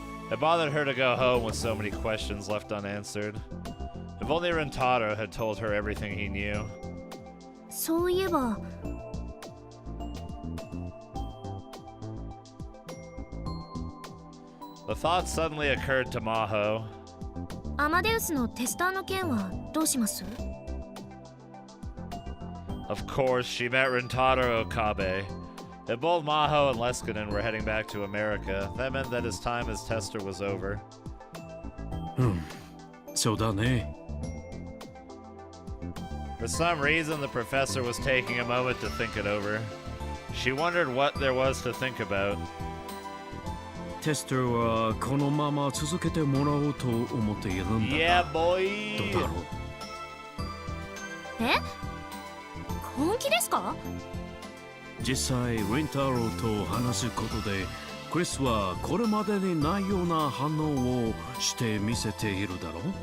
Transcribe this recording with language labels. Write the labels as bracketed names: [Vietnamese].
[English] It bothered her to go home with so many questions left unanswered. If only Rintarou had told her everything he knew. [Japanese] そういえば [English] The thought suddenly occurred to Maho. [Japanese] アマデウスのテスターの件はどうします？ [English] Of course, she met Rintarou Okabe. If both Maho and Leskinen were heading back to America, that meant that his time as tester was over. [Japanese] そうだね。 [English] For some reason, the professor was taking a moment to think it over. She wondered what there was to think about. [Japanese] テストはこのまま続けてもらおうと思っているんだが。 [English] Yeah, boy! [Japanese] どうだろう。え？本気ですか？実際リンタロウと話すことでクリスはこれまでにないような反応をして見せているだろう。